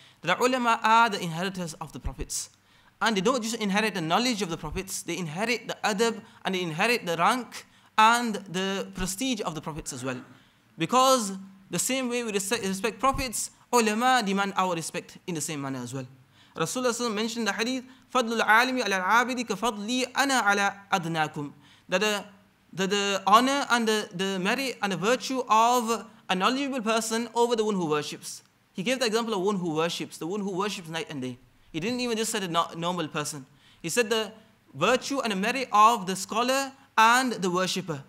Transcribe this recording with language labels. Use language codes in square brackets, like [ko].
[en] The ulama are the inheritors of the prophets. And they don't just inherit the knowledge of the prophets, they inherit the adab and they inherit the rank and the prestige of the prophets as well. Because the same way we respect prophets, ulama demand our respect in the same manner as well. Rasulullah mentioned the hadith, [ar] فَضْلُ الْعَالِمِ عَلَى الْعَابِدِ كَفَضْلِي أَنَا عَلَى أَدْنَاكُمْ. [en] That the honor and the merit and the virtue of a knowledgeable person over the one who worships. He gave the example of one who worships, the one who worships night and day. He didn't even just say a normal person. He said the virtue and the merit of the scholar and the worshipper.